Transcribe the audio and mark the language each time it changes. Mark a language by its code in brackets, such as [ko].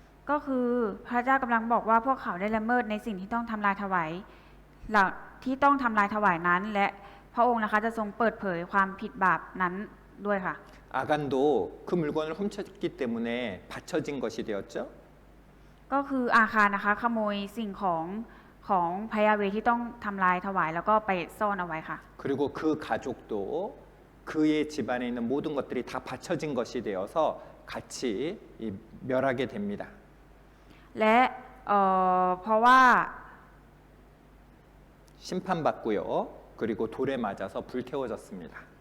[th] ก็คือพระเจ้ากำลังบอกว่าพวกเขาได้ละเมิดในสิ่งที่ต้องทำลายถวายที่ต้องทำลายถวายนั้น และพระองค์นะคะจะทรงเปิดเผยความผิดบาปนั้นด้วยค่ะ [ko] 아간도 그 물건을 훔쳤기 때문에 바쳐진 것이 되었죠. [th] ก็คืออาคารนะคะขโมยสิ่งของพระยาเวห์ที่ต้องทำลายถวายแล้วก็ไปซ่อนเอาไว้ค่ะ [ko] 그리고 그 가족도 그의 집안에 있는 모든 것들이 다 바쳐진 것이 되어서 같이 멸하게 됩니다. [th] และเพราะว่า [ko] 심판받고요. 그리고 돌에 맞아서 불태워졌습니다.